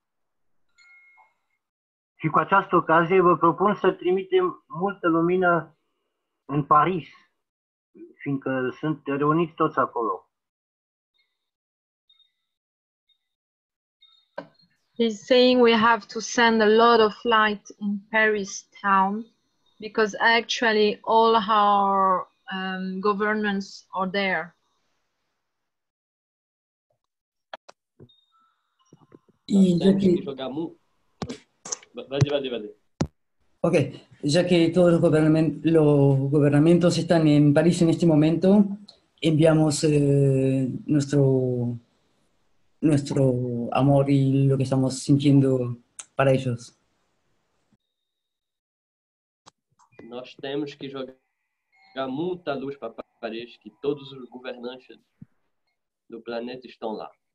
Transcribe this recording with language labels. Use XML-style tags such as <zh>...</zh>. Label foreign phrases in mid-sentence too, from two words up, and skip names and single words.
<ro>Și cu această ocazie vă propun să trimitem multă lumină în Paris, fiindcă sunt reuniți toți acolo.</ro> <en>He's saying we have to send a lot of light in Paris town because actually all our governments are there.</en> <es>Y ya</es> <pt>Temos que que, jogar muito. Vai.</pt> <es>ok, ya que todos los gobernamentos están en París en este momento, enviamos nuestro amor y lo que estamos sintiendo para ellos.</es> <pt>Nós temos que jogar muita luz para Paris, que todos os governantes do planeta estão lá.</pt>